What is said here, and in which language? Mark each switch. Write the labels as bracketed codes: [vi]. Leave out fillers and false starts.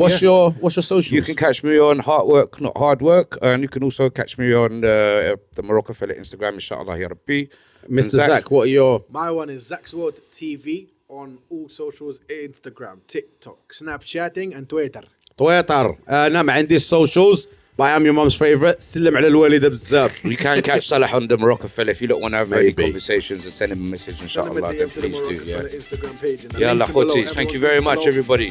[en] what's your social? You can catch me on Hard Work, Not Hard Work, and you can also catch me on the Marocafella Instagram, inshallah, ya Rabbi. Mr. Zach, what are your? My one is Zach's World TV on all socials: Instagram, TikTok, Snapchatting, and Twitter. [ar] أنا ما عندي [en] socials. But I am your mum's favourite. [ar] سلم على الوالدة بزاف. [en] You can catch Salah on the Marocafella if you don't want to have any conversations and send him a message, inshallah. Then please do. Yeah. Instagram page. [ar] Yalla khotis. [en] Thank you very much, everybody.